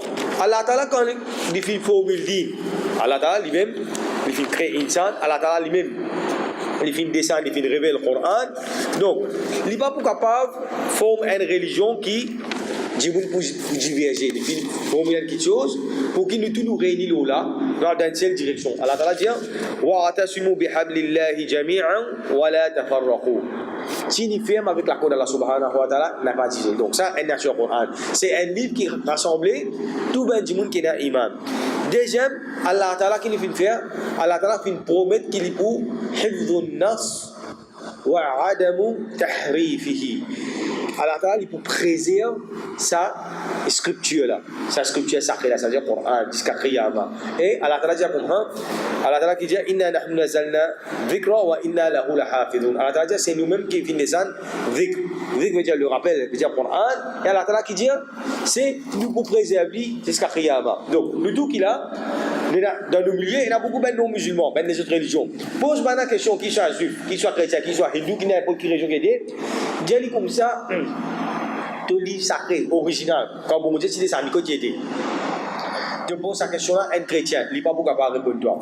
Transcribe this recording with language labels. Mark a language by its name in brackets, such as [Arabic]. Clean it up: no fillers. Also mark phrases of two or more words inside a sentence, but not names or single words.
[French] Allah Ta'ala quand il fait une formule dit, Allah Ta'ala lui-même, il fait créer insan, Allah Ta'ala lui-même il fait descendre, il fait révéler le Coran. Donc, il n'est pas capable de former une religion qui dit pour diverger. Il fait former quelque chose pour qu'il nous tous nous réunissent là dans une seule direction. Allah Ta'ala dit [Arabic] وَاعْتَصِمُوا بِحَبْلِ اللَّهِ جَمِيعًا وَلَا تَفَرَّقُوا. [French] Si nous ferme avec la code d'Allah [Arabic] سبحانه وتعالى, [French] n'a pas dit. Donc ça, c'est un nature Coran. C'est un livre qui rassemble tout le monde qui est dans l'imam. Deuxième, Allah Ta'ala qui nous fait faire, Allah Ta'ala fait une promesse qu'il est pour [Arabic] حفظ النص وعدم تحريفه. [French] Allah Ta'ala il pour préserver sa scripture là, sa scripture sacrée là, c'est-à-dire Coran jusqu'à Qiyamah. Et Allah Ta'ala dit comme Allah Ta'ala qui dit [Arabic] إنا نحن نزلنا الذكر وإنا له لحافظون. [French] Allah Ta'ala dit c'est nous-mêmes qui finissons dhikr. Dhikr veut dire le rappel, veut dire Coran. Et Allah Ta'ala qui dit c'est nous pour préserver jusqu'à Qiyamah. Donc le tout qu'il a dans nos milieux, il y a beaucoup de non-musulmans, même des autres religions. Pose-moi la question, qu'il soit juif, qu'il soit chrétien, qu'il soit hindou, qu'il n'importe quelle religion qui est, dis comme ça, ton livre sacré, original, quand vous me dites si c'est un côté, tu poses cette question-là, un chrétien, il n'est pas beaucoup capable de répondre toi.